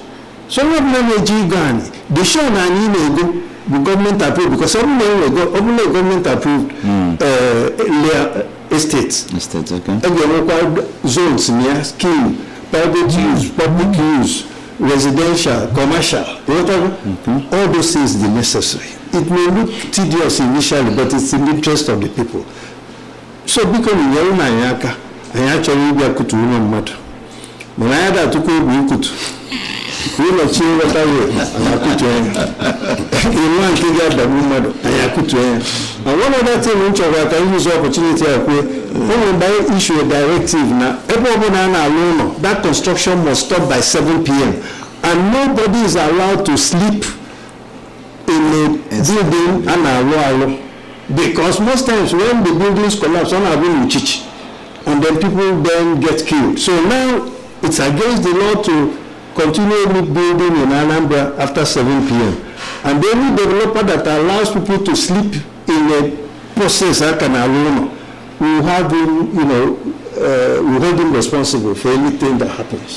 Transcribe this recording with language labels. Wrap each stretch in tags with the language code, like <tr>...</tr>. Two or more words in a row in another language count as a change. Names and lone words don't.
<en>So what they show the government approved because only government approved estates. Okay. Again, zones near scheme, private use, public use, residential, commercial, whatever. All those things are necessary. It may look tedious initially, but it's in the interest of the people.</en> <ig>so biko nyere na anyị aka anyị achọghị ịbịa kutu ụlọ mmadụ mana anyị da-atụkwa egwu ikutu ụlọ chi nghọta wee anyị akụtu ya ịnwa nke ga-adagbu mmadụ anyị akụtu ya</ig> <en>and one other thing</en> <ig>m chọrọ ka</ig> <en>use opportunity</en> <ig>a kwue ụmụ mgbe anyị</ig> <en>issue a directive</en> <ig>na ebe ọbụla a na-alụ ụlọ</ig> <en>that construction must stop by 7 p.m. and nobody is allowed to sleep in a building</en> <ig>a na-alụ alụ</ig> <en>because most times when the buildings collapse</en> <ig>ọ na-abụ n'uchichi</ig> <en>and then people then get killed. So now it's against the law to continue building in Anambra after 7 p.m. And the only developer that allows people to sleep in a process like an arena will have him, will hold him responsible for anything that happens.</en>